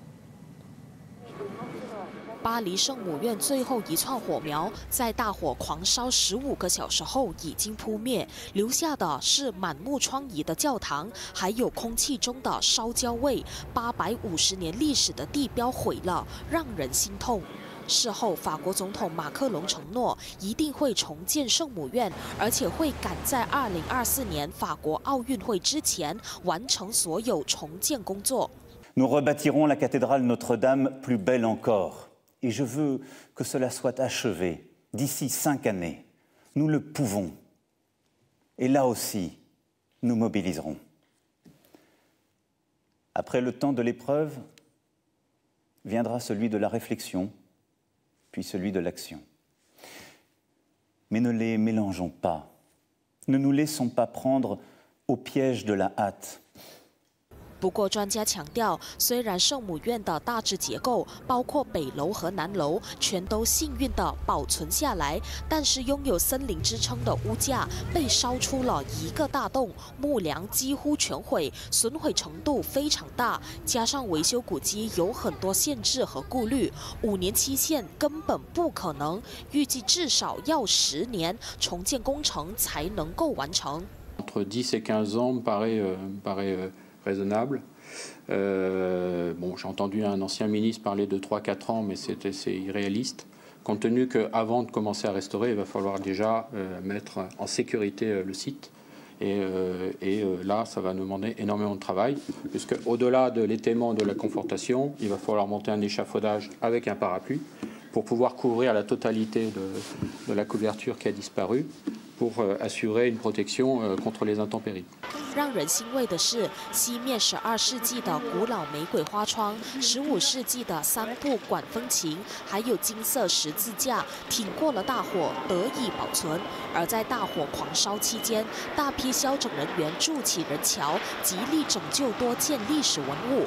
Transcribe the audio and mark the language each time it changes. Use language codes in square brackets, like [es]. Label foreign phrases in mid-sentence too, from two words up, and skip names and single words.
[zh] 巴黎圣母院最后一串火苗，在大火狂烧15个小时后已经扑灭，留下的是满目疮痍的教堂，还有空气中的烧焦味。850年历史的地标毁了，让人心痛。事后，法国总统马克龙承诺一定会重建圣母院，而且会赶在2024年法国奥运会之前完成所有重建工作。 [fr] Nous rebâtirons la cathédrale Notre-Dame plus belle encore. Et je veux que cela soit achevé d'ici 5 années. Nous le pouvons. Et là aussi, nous mobiliserons. Après le temps de l'épreuve, viendra celui de la réflexion, puis celui de l'action. Mais ne les mélangeons pas. Ne nous laissons pas prendre au piège de la hâte. [zh] 不过，专家强调，虽然圣母院的大致结构，包括北楼和南楼，全都幸运地保存下来，但是拥有森林之称的屋架被烧出了一个大洞，木梁几乎全毁，损毁程度非常大。加上维修古迹有很多限制和顾虑，5年期限根本不可能，预计至少要10年，重建工程才能够完成。 [fr] Entre 10 et 15 ans paraît raisonnable. Bon, j'ai entendu un ancien ministre parler de 3-4 ans, mais c'est irréaliste, compte tenu qu'avant de commencer à restaurer, il va falloir déjà mettre en sécurité le site. Et là, ça va nous demander énormément de travail, puisque au-delà de l'étaiement de la confortation, il va falloir monter un échafaudage avec un parapluie pour pouvoir couvrir la totalité de la couverture qui a disparu, pour assurer une protection contre les intempéries. [zh] 让人欣慰的是，西面12世纪的古老玫瑰花窗，15世纪的3部管风琴，还有金色十字架，挺过了大火，得以保存。而在大火狂烧期间，大批消拯人员筑起人桥，极力拯救多件历史文物。